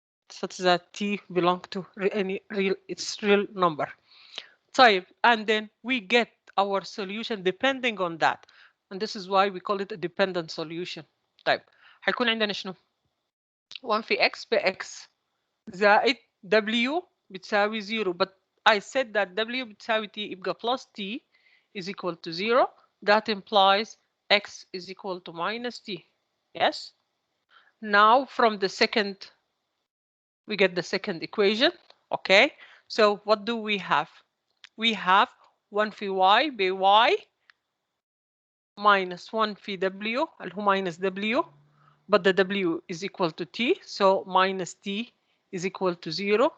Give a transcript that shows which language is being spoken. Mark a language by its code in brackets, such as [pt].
[en] Such that t belong to any real, it's real number. طيب, and then we get our solution depending on that. And this is why we call it a dependent solution. [ar] طيب, هيكون عندنا شنو؟ 1 في x ب x زائد w بتساوي 0. [en] But I said that w [ar] بتساوي [en] t يبقى plus t is equal to 0. That implies x is equal to minus t. Yes? Now from the second, we get the second equation. Okay? So what do we have? We have 1 في y ب y minus 1 في w [ar] اللي هو [en] minus w, but the w is equal to t, so minus t is equal to 0.